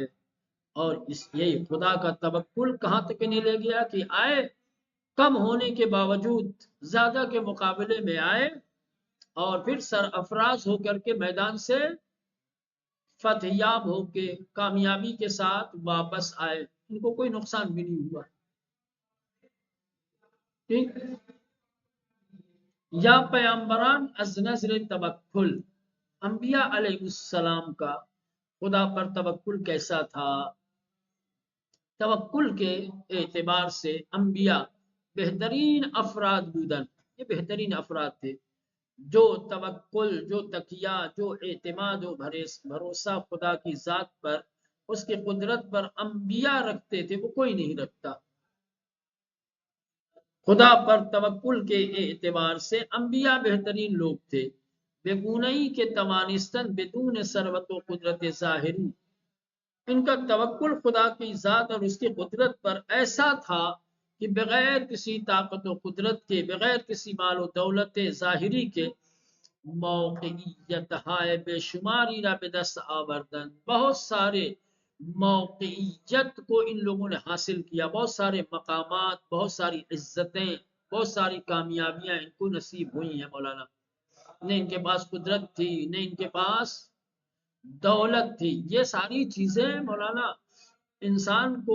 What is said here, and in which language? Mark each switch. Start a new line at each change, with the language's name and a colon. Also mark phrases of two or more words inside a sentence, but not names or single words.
Urdu: اور یہی خدا کا توکل کہاں تک نہیں لے گیا کہ آئے، کم ہونے کے باوجود زیادہ کے مقابلے میں آئے، اور پھر سرافراز ہو کر کے میدان سے فتح یاب ہو کے کامیابی کے ساتھ واپس آئے، ان کو کوئی نقصان بھی نہیں ہوا۔ ٹھیک،
Persian: یا پیامبران از نظر توکل،
Urdu: انبیاء علیہ السلام کا خدا پر توکل کیسا تھا؟ توکل کے اعتبار سے انبیاء
Persian: بہترین افراد بودن،
Urdu: یہ بہترین افراد تھے، جو توکل، جو تکیہ، جو اعتماد و بھروسہ خدا کی ذات پر، اس کی قدرت پر انبیاء رکھتے تھے، وہ کوئی نہیں رکھتا۔ خدا پر توکل کے اعتبار سے انبیاء بہترین لوگ تھے،
Persian: بگونئی کے توانستن بدون ثروت و قدرت ظاہری،
Urdu: ان کا توکل خدا کی ذات اور اس کی قدرت پر ایسا تھا کہ بغیر کسی طاقت و قدرت کے، بغیر کسی مال و دولت ظاہری کے،
Persian: موقعیت ہائے بے شماری را به دست آوردن،
Urdu: بہت سارے موقعیت کو ان لوگوں نے حاصل کیا، بہت سارے مقامات، بہت ساری عزتیں، بہت ساری کامیابیاں ان کو نصیب ہوئی ہیں مولانا۔ نہ ان کے پاس قدرت تھی، نہ ان کے پاس دولت تھی، یہ ساری چیزیں مولانا انسان کو